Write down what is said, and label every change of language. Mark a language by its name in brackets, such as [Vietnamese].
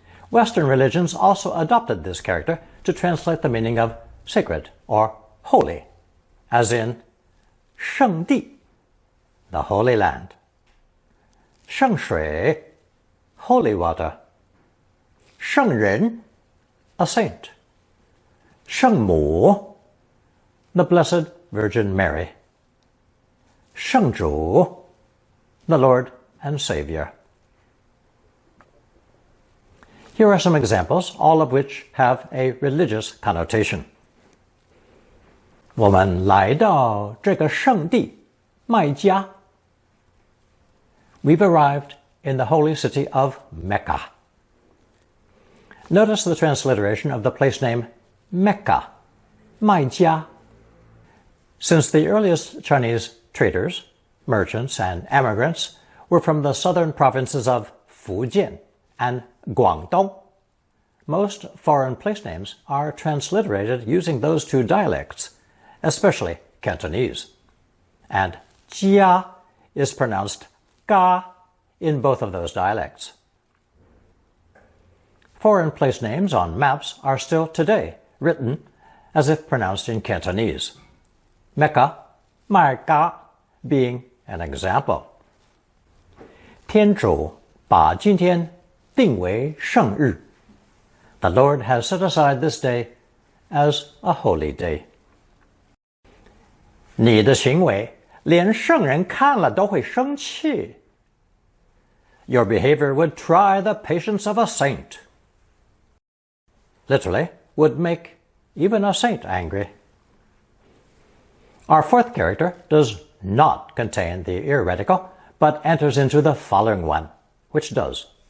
[English] Western religions also adopted this character to translate the meaning of sacred or holy, as in 圣地, the Holy Land, 圣水, holy water, 圣人, a saint, 圣母, the Blessed Virgin Mary, 圣主, the Lord and Savior. Here are some examples, all of which have a religious connotation. [Chinese] 我们来到这个圣地麦加. [English] We've arrived in the holy city of Mecca. Notice the transliteration of the place name Mecca, 麦加. Since the earliest Chinese traders, merchants, and emigrants were from the southern provinces of Fujian and Guangdong, most foreign place names are transliterated using those two dialects, especially Cantonese. And jia is pronounced ga in both of those dialects. Foreign place names on maps are still today written as if pronounced in Cantonese. Mecca, Mecca being an example. [Chinese] 天主把今天定为圣日. [English] The Lord has set aside this day as a holy day. [Chinese] 你的行为连圣人看了都会生气. [English] Your behavior would try the patience of a saint. Literally, would make even a saint angry. Our fourth character does not contain the ear reticle, but enters into the following one, which does.